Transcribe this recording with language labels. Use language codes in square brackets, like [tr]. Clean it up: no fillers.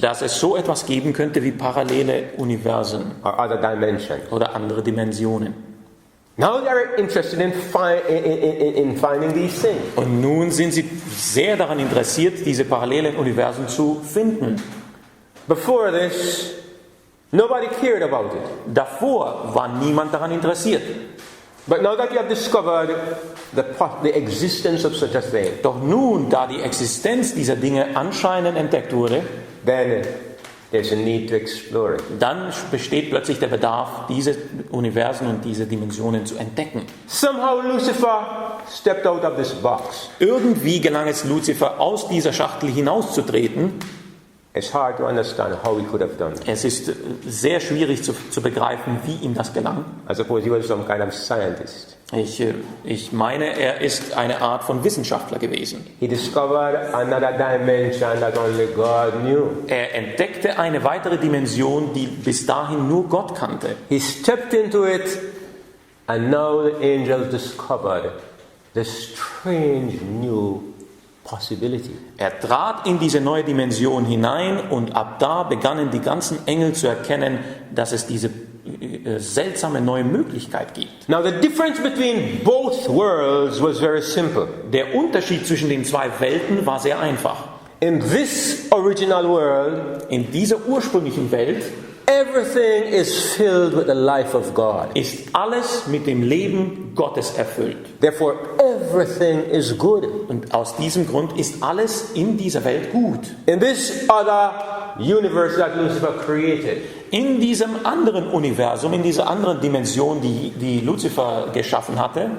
[de] dass es so etwas geben könnte wie parallele Universen [en] or other dimensions. [de] oder andere Dimensionen. [en] Now they are interested in finding these things. [de] Und nun sind sie sehr daran interessiert, diese parallelen Universen zu finden. [en] Before this, nobody cared about it. [de] Davor war niemand daran interessiert. [en] But now that you have discovered the existence of such a thing, [de] Doch nun, da die Existenz dieser Dinge anscheinend entdeckt wurde, [en] then there's a need to explore it. [de] dann besteht plötzlich der Bedarf, diese Universen und diese Dimensionen zu entdecken. [en] Somehow Lucifer stepped out of this box. [de] Irgendwie gelang es Luzifer, aus dieser Schachtel hinauszutreten. [en] It's hard to understand how he could have done it. [de] Es ist sehr schwierig zu begreifen, wie ihm das gelang. [en] I suppose he was some kind of scientist. [de] Ich meine, er ist eine Art von Wissenschaftler gewesen. [en] He discovered another dimension that only God knew. [de] Er entdeckte eine weitere Dimension, die bis dahin nur Gott kannte. [en] He stepped into it, and now the angels discovered the strange new possibility. [de] Er trat in diese neue Dimension hinein und ab da begannen die ganzen Engel zu erkennen, dass es diese seltsame neue Möglichkeit gibt. [en] Now the difference between both worlds was very simple. [de] Der Unterschied zwischen den zwei Welten war sehr einfach. [en] In this original world, [de] In dieser ursprünglichen Welt [en] everything is filled with the life of God. [de] ist alles mit dem Leben Gottes erfüllt. [en] Therefore, everything is good. [de] Und aus diesem Grund ist alles in dieser Welt gut. [en] In this other universe that Lucifer created, [de] In diesem anderen Universum, in dieser anderen Dimension, die Luzifer geschaffen hatte